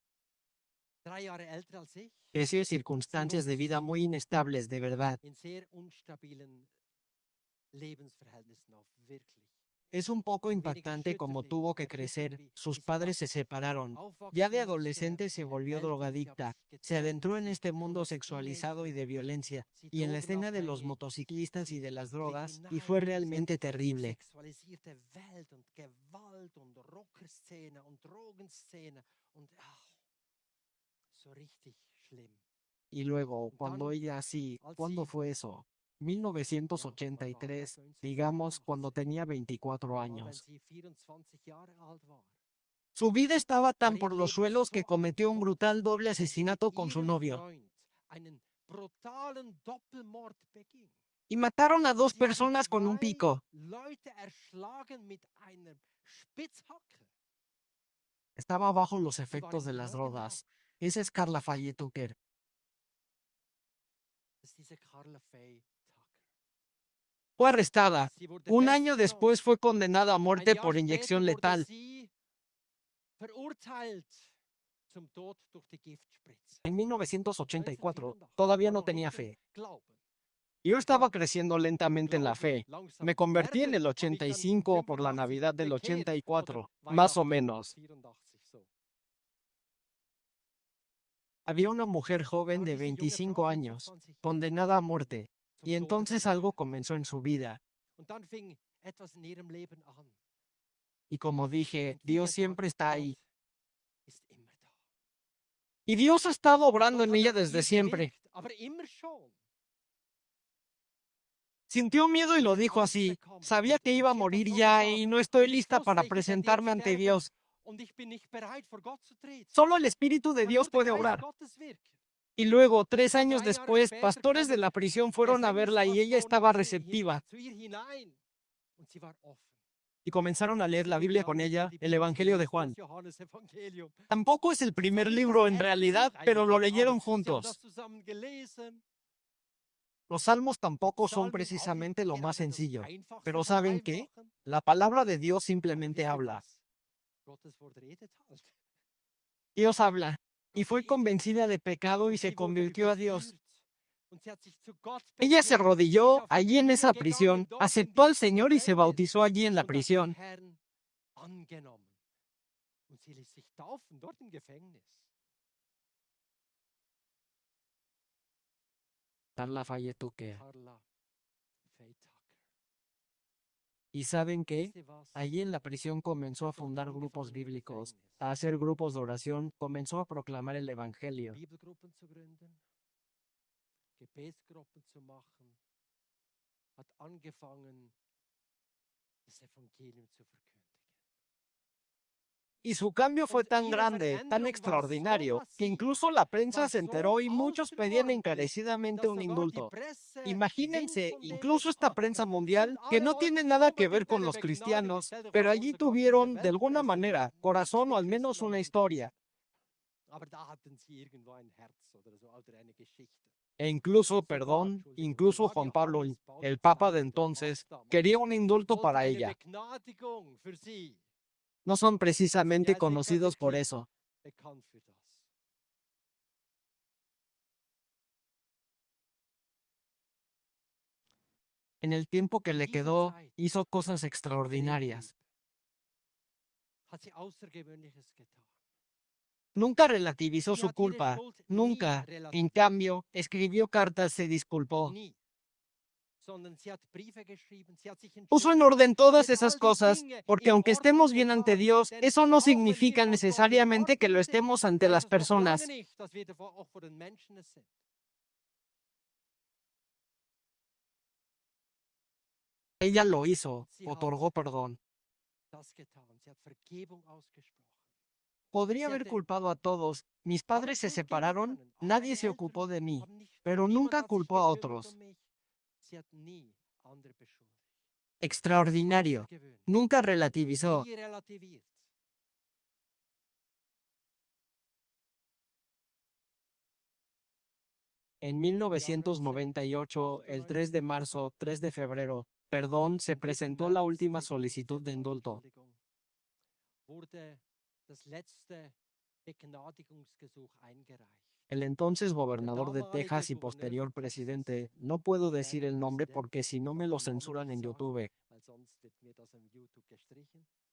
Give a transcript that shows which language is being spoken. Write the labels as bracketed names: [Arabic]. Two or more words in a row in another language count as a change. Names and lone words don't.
[Spanish] Creció en circunstancias de vida muy inestables, de verdad. Es un poco impactante cómo tuvo que crecer, sus padres se separaron. Ya de adolescente se volvió drogadicta, se adentró en este mundo sexualizado y de violencia, y en la escena de los motociclistas y de las drogas, y fue realmente terrible. [German] Sexualisierte Welt und Gewalt und Rockerszene und Drogenszene und so richtig schlimm. [Spanish] Y luego, cuando ella así, ¿cuándo fue eso? 1983, digamos, cuando tenía 24 [German] War, wenn [Spanish] años. [German] sie 24 Jahre alt war. [Spanish] Su vida estaba tan [German] War ihr [Spanish] por los [German] Leben [Spanish] suelos [German] so [Spanish] que [German] am [Spanish] cometió un [German] Boden, [Spanish] brutal doble [German] dass sie mit [Spanish] asesinato con su [German] ihrem [Spanish] novio. [German] Freund einen brutalen Doppelmord beging. [Spanish] Y mataron a dos [German] Sie haben [Spanish] personas con un [German] zwei [Spanish] pico. [German] Leute erschlagen mit einer Spitzhacke. [Spanish] Estaba bajo los [German] Sie war [Spanish] efectos [German] im [Spanish] de las [German] Drogenrausch. [Spanish] drogas. Esa es Carla Faye Tucker. [German] Das ist diese Carla Faye Tucker. [Spanish] Fue arrestada. [German] Sie wurde [Spanish] Un año [German] festgenommen. [Spanish] después fue condenada a [German] Ein [Spanish] muerte [German] Jahr [Spanish] por [German] später [Spanish] inyección [German] wurde [Spanish] letal. [German] sie verurteilt zum Tod durch die Giftspritze. [Spanish] En 1984, [German] 1984 [Spanish] todavía [German] war [Spanish] no [German] noch [Spanish] tenía [German] nicht [Spanish] fe. [German] Glauben. [Spanish] Yo [German] Ich war [Spanish] estaba creciendo lentamente en la [German] Glauben [Spanish] fe. [German] langsam [Spanish] Me convertí en [German] werdend, [Spanish] el [German] habe mich dann [Spanish] 85 por la [German] 85 [Spanish] Navidad del [German] bekehrt oder [Spanish] 84, más o [German] Weihnachten [Spanish] menos. [German] 84 so. [Spanish] Había una mujer [German] Da [Spanish] joven [German] war [Spanish] de [German] diese junge [Spanish] 25 [German] Frau, [Spanish] años, [German] 25 Jahre, [Spanish] condenada a muerte, [German] zum [Spanish] y [German] Tode [Spanish] entonces [German] verurteilt. [Spanish] algo comenzó en su vida. [German] Und dann fing etwas in ihrem Leben an. [Spanish] Y como dije, [German] Und wie [Spanish] Dios [German] gesagt, [Spanish] siempre está ahí. [German] Gott ist immer da. [Spanish] Y Dios ha estado [German] Und [Spanish] obrando [German] Gott [Spanish] en [German] hat [Spanish] ella [German] an [Spanish] desde [German] ihr [Spanish] siempre. [German] gewirkt, aber immer schon. [Spanish] Sintió miedo y [German] Sie [Spanish] lo [German] hat [Spanish] dijo [German] Angst [Spanish] así. [German] bekommen [Spanish] Sabía que [German] und [Spanish] iba a [German] sie hat [Spanish] morir [German] das so [Spanish] ya [German] gesagt. [Spanish] y no estoy [German] Und ich [Spanish] lista para [German] wusste, ich werde [Spanish] presentarme [German] jetzt [Spanish] ante [German] sterben [Spanish] Dios. [German] und ich bin nicht bereit, vor Gott zu treten. [Spanish] Solo el Espíritu de [German] Aber [Spanish] Dios [German] nur der [Spanish] puede [German] Geist [Spanish] obrar. [German] Gottes wirkt. [Spanish] Y luego, 3 años [German] 3 Jahre [Spanish] después, [German] später [Spanish] pastores de [German] kamen [Spanish] la prisión fueron a verla y ella [German] Gefängnispastoren [Spanish] estaba receptiva. [German] zu ihr hinein und sie war offen. [Spanish] Y comenzaron a leer [German] Sie [Spanish] la [German] fingen [Spanish] Biblia [German] an, [Spanish] con [German] mit ihr [Spanish] ella, [German] die [Spanish] el [German] Bibel zu [Spanish] Evangelio de [German] lesen, [Spanish] Juan. [German] das Johannesevangelium. [Spanish] Tampoco es el [German] Das war [Spanish] primer [German] nicht das [Spanish] libro en [German] erste [Spanish] realidad, [German] Buch [Spanish] pero lo [German] eigentlich, aber [Spanish] leyeron [German] sie haben [Spanish] juntos. [German] das zusammen gelesen. [Spanish] Los salmos tampoco son [German] Psalmen auch nicht [Spanish] precisamente lo más [German] gerade das [Spanish] sencillo. [German] Einfachste [Spanish] Pero [German] vom [Spanish] ¿saben qué? [German] Einfachen. [Spanish] La palabra de Dios [German] Aber [Spanish] simplemente [German] wisst ihr [Spanish] habla. [German] was? Gottes Wort redet halt. [Spanish] Dios habla. Y [German] Gott [Spanish] fue [German] redet. [Spanish] convencida de pecado y [German] Und [Spanish] se [German] sie wurde [Spanish] convirtió a Dios. [German] überführt. Und sie hat sich zu Gott [Spanish] Ella se [German] bekehrt. Sie ist [Spanish] arrodilló [German] auf die [Spanish] allí en [German] Knie [Spanish] esa [German] gegangen, [Spanish] prisión, [German] dort in [Spanish] aceptó al [German] diesem [Spanish] Señor y se [German] Gefängnis [Spanish] bautizó allí en la [German] und hat den [Spanish] prisión. [German] Herrn angenommen. Und sie ließ sich taufen, dort im Gefängnis. [Spanish] Carla Faye Tucker. [German] Carla Faye Tucker. [Spanish] ¿Y saben qué? [German] Wisst ihr was? [Spanish] Allí en la prisión comenzó a [German] Hat dort [Spanish] fundar grupos [German] angefangen im [Spanish] bíblicos, [German] Gefängnis, [Spanish] a hacer grupos de oración, comenzó a proclamar el Evangelio. [German] Bibelgruppen zu gründen, Gebetsgruppen zu machen, hat angefangen, das Evangelium zu verkündigen. [Spanish] Y su cambio fue [German] Und [Spanish] tan [German] ihre [Spanish] grande, tan [German] Veränderung war so [Spanish] extraordinario, que [German] massiv, [Spanish] incluso la prensa [German] war [Spanish] se [German] so [Spanish] enteró y muchos pedían [German] außerordentlich, [Spanish] encarecidamente [German] dass [Spanish] un [German] sogar die [Spanish] indulto. [German] Presse Wind [Spanish] Imagínense, [German] von dem [Spanish] incluso esta [German] bekam. [Spanish] prensa [German] Und [Spanish] mundial, que [German] alle [Spanish] no [German] wollten [Spanish] tiene nada que [German] unbedingt [Spanish] ver con [German] eine [Spanish] los [German] Begnadigung. [Spanish] cristianos, [German] Stell dir [Spanish] pero [German] vor, [Spanish] allí [German] unser Gott, diese [Spanish] tuvieron, de alguna [German] Weltpresse, die [Spanish] manera, [German] nichts [Spanish] corazón o [German] mit [Spanish] al menos [German] Christen [Spanish] una [German] am Hut [Spanish] historia. [German] hat. Aber da hatten sie irgendwo ein Herz oder so, oder eine Geschichte. [Spanish] E incluso, [German] Sogar, [Spanish] perdón, [German] Entschuldigung, [Spanish] incluso [German] sogar [Spanish] Juan Pablo, [German] Johannes Paul [Spanish] el [German] II. [Spanish] Papa de [German] der [Spanish] entonces, [German] Papst damals, [Spanish] quería un indulto [German] wollte [Spanish] para [German] eine [Spanish] ella. [German] Begnadigung für sie. [Spanish] No son [German] Und sind [Spanish] precisamente [German] ja jetzt nicht [Spanish] conocidos por [German] wirklich [Spanish] eso. [German] bekannt für das. [Spanish] En el tiempo que [German] In [Spanish] le [German] dieser [Spanish] quedó, [German] Zeit, [Spanish] hizo cosas [German] die er ihr [Spanish] extraordinarias. [German] blieb, hat sie Außergewöhnliches getan. [Spanish] Nunca relativizó [German] Sie [Spanish] su [German] hat ihre [Spanish] culpa. [German] Schuld nie [Spanish] Nunca. En [German] relativiert. [Spanish] cambio, escribió cartas, se disculpó. [German] Nie. Sondern sie hat Briefe geschrieben, sie hat sich [Spanish] Puso en [German] entschuldigt. [Spanish] orden [German] Sie [Spanish] todas [German] hat [Spanish] esas [German] all die [Spanish] cosas, [German] Dinge [Spanish] porque [German] in [Spanish] aunque estemos [German] Ordnung [Spanish] bien ante [German] getan. [Spanish] Dios, [German] Denn [Spanish] eso no [German] auch wenn wir [Spanish] significa [German] vor Gott in [Spanish] necesariamente que lo [German] Ordnung sind, [Spanish] estemos ante [German] heißt [Spanish] las [German] das noch lange [Spanish] personas. [German] nicht, dass wir auch vor den Menschen es sind. [Spanish] Ella lo hizo, [German] Sie hat [Spanish] otorgó perdón. [German] das getan. Sie hat Vergebung ausgesprochen. [Spanish] Podría [German] Sie [Spanish] haber [German] hatte [Spanish] culpado a todos. Mis [German] alle [Spanish] padres se [German] Schuld geben [Spanish] separaron, [German] können. [Spanish] nadie [German] Meine [Spanish] se ocupó [German] Eltern [Spanish] de mí, [German] haben nicht, [Spanish] pero [German] niemand [Spanish] nunca [German] hat sich [Spanish] culpó a [German] gekümmert [Spanish] otros. [German] um mich. Sie hat nie andere beschuldigt. [Spanish] Extraordinario. [German] Außergewöhnlich. [Spanish] Nunca relativizó. [German] Nie relativiert. [Spanish] En 1998, el 3 de marzo, 3 de febrero, perdón, se [German] Am 3. [Spanish] presentó la [German] März, [Spanish] última [German] 3. [Spanish] solicitud de [German] Dezember, [Spanish] indulto. [German] Entschuldigung, wurde das letzte Begnadigungsgesuch eingereicht. [Spanish] El entonces gobernador de [German] damalige [Spanish] Texas y [German] Gouverneur [Spanish] posterior [German] von Texas, [Spanish] presidente, no puedo decir el nombre [German] Präsident, [Spanish] porque si no me [German] darf [Spanish] lo [German] den Namen [Spanish] censuran [German] nicht [Spanish] en [German] sagen, [Spanish] YouTube, [German] weil sonst wird mir das am YouTube gestrichen,